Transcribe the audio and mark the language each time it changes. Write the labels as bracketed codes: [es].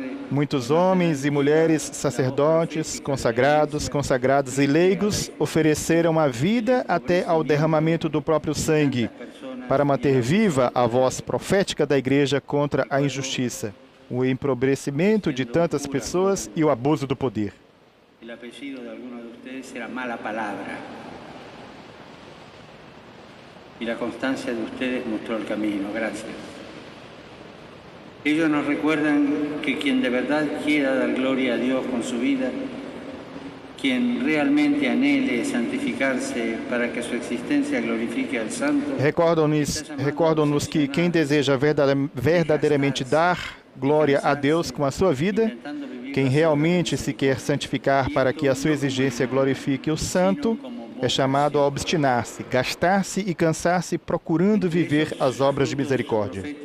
[pt] Muitos homens e mulheres, sacerdotes, consagrados e leigos ofereceram a vida até ao derramamento do próprio sangue, para manter viva a voz profética da Igreja contra a injustiça, o empobrecimento de tantas pessoas e o abuso do poder. O [es] apellido [pt] de alguns de vocês era [es] mala [pt] palavra. E a constância de vocês mostrou o caminho. [es] Gracias. Ellos nos recuerdan que quien de verdad quiera dar gloria a Dios con su vida, quien realmente anhele santificarse para que su existencia glorifique al Santo. [pt] Recordam-nos que quem deseja verdadeiramente dar glória a Deus com a sua vida, quem realmente se quer santificar para que a sua exigência glorifique o Santo, é chamado a obstinar-se, gastar-se e cansar-se procurando viver as obras de misericórdia.